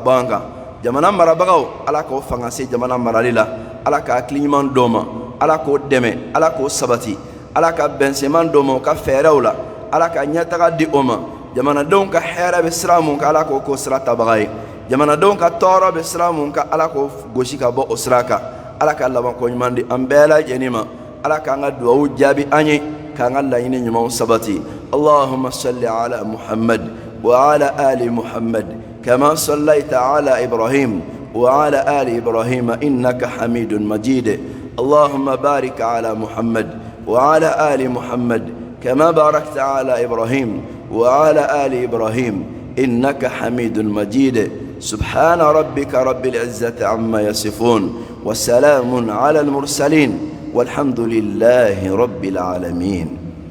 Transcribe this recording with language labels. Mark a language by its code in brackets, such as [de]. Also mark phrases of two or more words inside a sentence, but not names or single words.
[bm] bɔ an kan jamana marabagaw ala k'o fanga se jamana marali la ala ka hakili ɲuman d'o ma ala k'o dɛmɛ ala k'o sabati ala ka bɛnseman d'o ma o ka fɛɛrɛw la ala ka ɲɛtaga di o ma jamanadenw ka hɛrɛ bɛ sira mun kan ala k'o k'o sira tabaga ye jamanadenw ka tɔɔrɔ bɛ sira mun kan ala k'o gosi ka bɔ o sira kan ala ka labanko ɲuman di an bɛɛ lajɛlen ma ala k'an ka duwawu jaabi an ye k'an ka laɲini ɲumanw sabati [ar] اللهم صل على محمد وعلى آل محمد كما صليت على إبراهيم وعلى آل إبراهيم إنك حميد مجيد اللهم بارك على محمد وعلى آل محمد كما باركت على إبراهيم وعلى آل إبراهيم إنك حميد مجيد سبحان ربك رب العزة عما يصفون وسلام على المرسلين والحمد لله رب العالمين.